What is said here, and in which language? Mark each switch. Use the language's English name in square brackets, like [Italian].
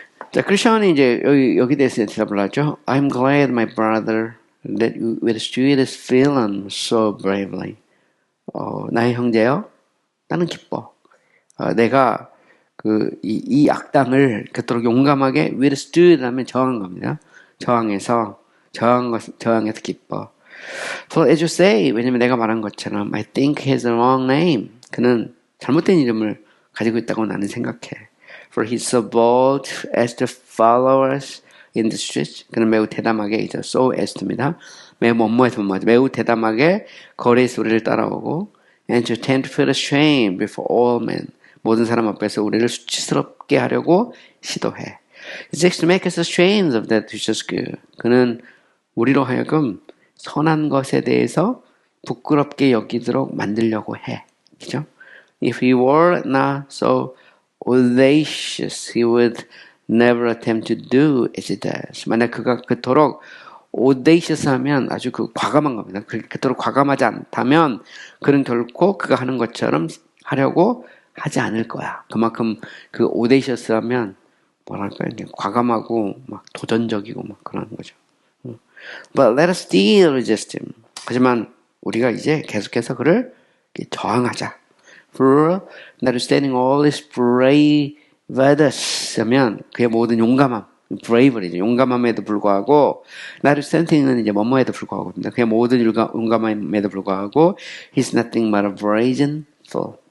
[Korean] 자, 크리스천이 이제 여기 대해서 대답을 하죠. [English] I'm glad, my brother, that you withstood this villain so bravely. [Korean] 나의 형제여, 나는 기뻐. 내가 이 악당을 그토록 용감하게 withstood 하면 저항한 겁니다. 저항해서 기뻐. [English] So as you say, [Korean] 왜냐면 내가 말한 것처럼 [English] I think he has a wrong name. [Korean] 그는 잘못된 이름을 가지고 있다고 나는 생각해. [English] For he's so bold as to follow us in the streets. [Korean] 그는 매우 대담하게 so as to입니다. 매우 대담하게 거리에서 우리를 따라오고 [English] and to tend to feel ashamed before all men. [Korean] 모든 사람 앞에서 우리를 수치스럽게 하려고 시도해. [English] It seeks to make us ashamed of that which is good. [Korean] 그는 우리로 하여금 선한 것에 대해서 부끄럽게 여기도록 만들려고 해. 그죠? [English] If he were not so audacious, he would never attempt to do as he does. [Korean] 만약 그가 그토록 audacious 하면 아주 과감한 겁니다. 그토록 과감하지 않다면 그는 결코 그가 하는 것처럼 하려고 하지 않을 거야. 그만큼 audacious 하면 뭐랄까요? 과감하고 막 도전적이고 막 그런 거죠. [English] But let us still resist him. [Korean] 하지만 우리가 이제 계속해서 그를 저항하자. [English] For notwithstanding all his braveness [Korean] 하면 그의 모든 용감함, [English] bravery죠. [Korean] 용감함에도 불구하고 notwithstanding은 이제 뭐뭐에도 불구하고 그의 모든 용감함에도 불구하고 [English] he's nothing but a brazen fool.